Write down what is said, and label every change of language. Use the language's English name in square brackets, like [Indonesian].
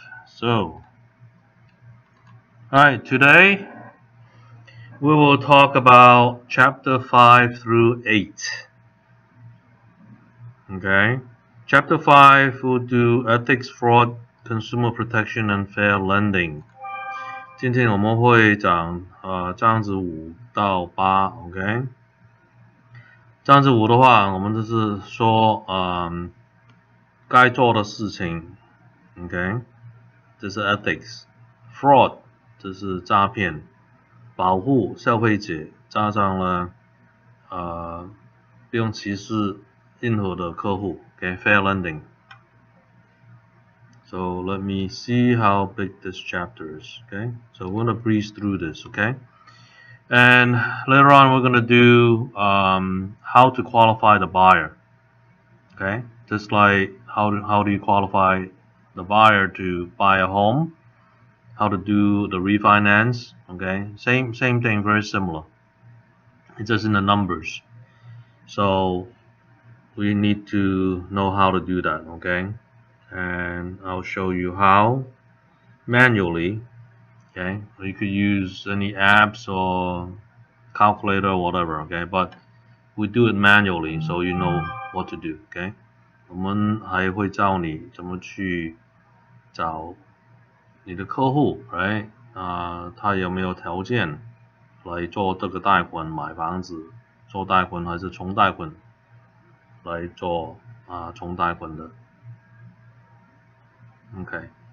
[English] So, alright, today we will talk about chapter 5 through 8. Okay, chapter 5 will do ethics, fraud, consumer protection, and fair lending. [Chinese] 今天我们会讲章子5到8 OK， 章子5的话，我们就是说该做的事情 OK， 这是 ethics， fraud 这是诈骗，保护消费者，加上了不用歧视任何的客户 OK， fair lending. [English] So let me see how big this chapter is. Okay, so we're going to breeze through this. Okay, and later on we're going to do how to qualify the buyer. Okay, just like how do you qualify the buyer to buy a home, how to do the refinance. Okay, same thing, very similar. It's just in the numbers. So we need to know how to do that. Okay, and I'll show you how manually. Okay, you could use any apps or calculator or whatever. Okay, but we do it manually, so you know what to do. [Chinese] Okay, 我们还会教你怎么去找你的客户 ，right？他有没有条件来做这个贷款买房子，做贷款还是重贷款来做重贷款的 ，OK？